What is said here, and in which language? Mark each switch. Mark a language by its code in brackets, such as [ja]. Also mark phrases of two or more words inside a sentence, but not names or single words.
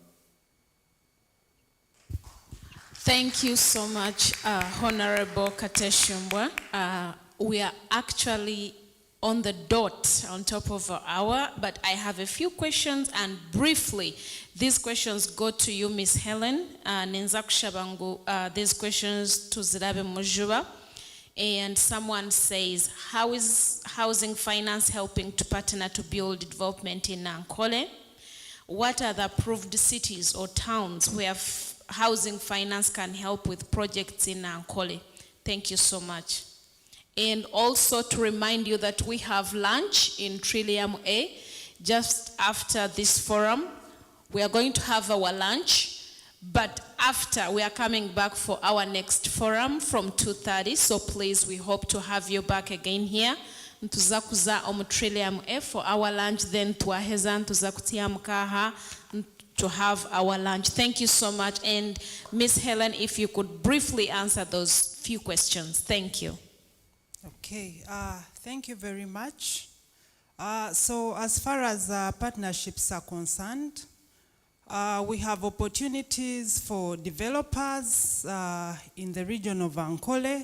[en] Thank you so much, Honorable Kateshumbwa. We are actually on the dot, on top of an hour, but I have a few questions, and briefly, these questions go to you, Ms. Helen. [nyn] Ninza kushabangu, [en] these questions to Zirabe Mujuba. And someone says, how is housing finance helping to partner to build development in Ankole? What are the approved cities or towns where housing finance can help with projects in Ankole? Thank you so much. And also to remind you that we have lunch in Trillium A just after this forum. We are going to have our lunch, but after we are coming back for our next forum from 2:30. So please, we hope to have you back again here. [nyn] Ntuzakuza omu [en] Trillium A for our lunch, then [nyn] tuaheza ntuzakutia mkaha [en] to have our lunch. Thank you so much. And Ms. Helen, if you could briefly answer those few questions. Thank you. Okay, thank you very much. So as far as partnerships are concerned, we have opportunities for developers in the region of Ankole.